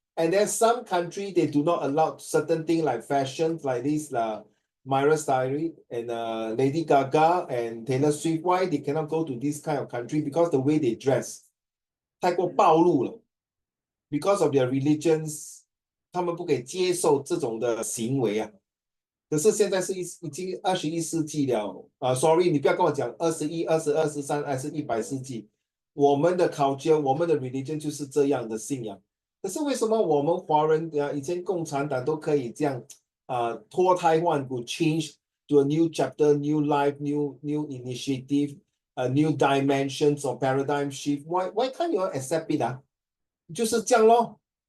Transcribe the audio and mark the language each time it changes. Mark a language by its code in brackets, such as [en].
[en] And there's some country they do not allow certain things like fashion, like this Myra Styrie and Lady Gaga and Taylor Swift. Why they cannot go to this kind of country? Because the way they dress [zh] 太过暴露了 [en] because of their religions, [zh] 他们不可以接受这种的行为啊。可是现在是已经21世纪了sorry， 你不要跟我讲21、22、23还是100世纪，我们的 culture， 我们的 religion 就是这样的信仰。可是为什么我们华人以前共产党都可以这样脱胎换骨 [en] change to a new chapter, new life, new initiative, new dimensions or paradigm shift? Why can't you accept it [zh] 就是这样咯。